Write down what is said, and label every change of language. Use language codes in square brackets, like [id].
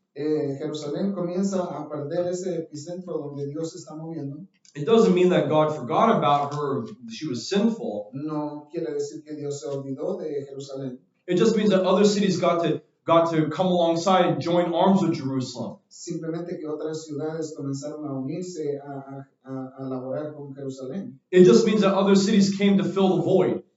[es] Jerusalén comienza a perder ese epicentro donde Dios está moviendo. [en] It doesn't mean that God forgot about her, she was sinful. [es] No quiere decir que Dios se olvidó de Jerusalén. [en] It just means that other cities got to come alongside and join arms with Jerusalem. [es] Simplemente que otras ciudades comenzaron a unirse a laborar con Jerusalén. [en] It just means that other cities came to fill the void.